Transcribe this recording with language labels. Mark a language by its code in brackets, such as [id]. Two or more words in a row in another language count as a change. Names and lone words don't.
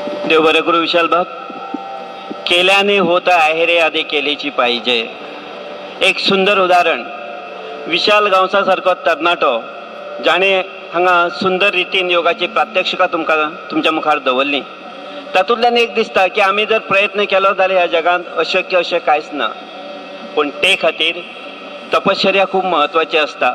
[kok] देव बरं करू विशाल बाब. [mr] केल्याने होत आहे रे आधी केलीची पाहिजे. [kok] एक सुंदर उदाहरण विशाल गांवसा सारको तरणाटो जाणे हांगा सुंदर रितीन योगाची प्रात्यक्षिका तुमच्या मुखार दवरली. तातूंतल्यान एक दिसता की आमी जर प्रयत्न केलो जाल्यार ह्या जगांत अशक्य अशें कांयच ना. पूण ते खातीर तपश्चर्या खूब महत्वाची असता.